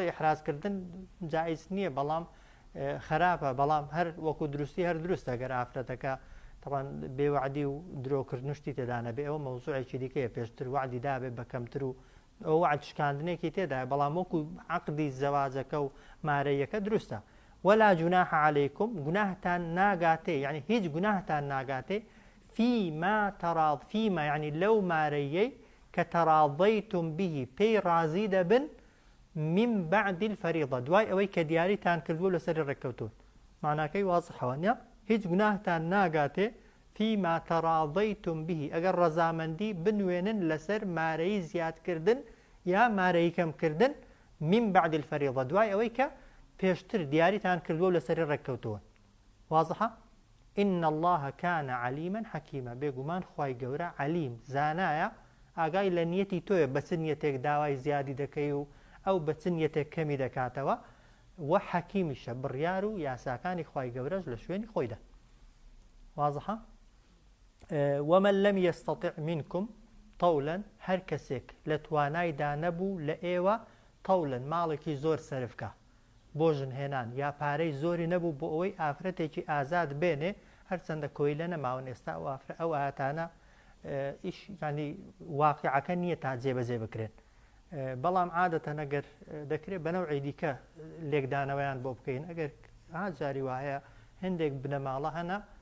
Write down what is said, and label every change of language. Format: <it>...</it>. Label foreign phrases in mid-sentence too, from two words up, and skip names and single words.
<ckb>ئیحرازکردن جائز نییە بەڵام خراپە بەڵام هەر وەکو دروستی هەر دروستە گەر ئافرەتەکە طبعا بێوعدی و درۆکردنشتی تێدا نەبێ ئەوە مەوزوعێکی دیکەیە پێشتر وعدی دابێ بە کەمتر و ئەو وعد شکاندنێکی تێدایە بەڵام وەکو عەقدی زەواجەکە و مارەیەکە دروستە</ckb> <ar>ولا جناح عليكم</ar> <ckb>گوناهتان ناگاتێ یعنی هیچ گوناهتان ناگاتێ فيما يعني لو مارەیەی کە تەراضەیتم به پێی رازی دەبن</ckb> <ar>من بعد الفريضة</ar> <ckb>دوای ئەوەی کە دیاریتان کردبوو لەسەر ڕێککەوتون معناکەی وازحەوە نیە هیچ گوناهتان ناگاتێ</ckb> <ar>فيما تراضيتم به</ar> <ckb>ئەگەر ڕەزامەندی بنوێنن لەسەر مارەی زیادکردن یا مارەی کەمکردن</ckb> <ar>من بعد الفريضة</ar> <ckb>دوای ئەوەی کە پێشتر دیاریتان کردووە لەسەر ڕێککەوتووە واضحە</ckb> <ar>إن الله كان عليما حكيما</ar> <ckb>بێگومان خوای گەورە علیم زانایە ئاگای لە نیەتی تۆیە بە چ نیەتێک داوای زیادی دەکەی و ئەو بە چ نیەتێک کەمی دەکاتەوە وە حەکیمیشە بڕیار و یاساکانی خوای گەورەش لە شوێنی خۆیدا واضحە</ckb> <ar>ومن لم يستطع منكم طولا</ar> <ckb>هەر کەسێک لە توانایدا نەبوو لە ئێوە طولا ماڵێکی زۆر سەرفکە بۆ ژنهێنان یا پارەی زۆری نەبوو بۆ ئەوەی ئافرەتێکی ئازاد بێنێ هەرچەندە کۆیلە نەماون ئێستا ئەو ئاەتانە ئیش ینی واقعەکە نییە تا جێبەجێ بکرێن بەڵام عادەتەن ئەگەر دەکرێت بەنەوعی دیکە لێکدانەوەیان بۆ بکەین ئەگەر جاری وایە هەندێک بنەماڵە هەنا</ckb>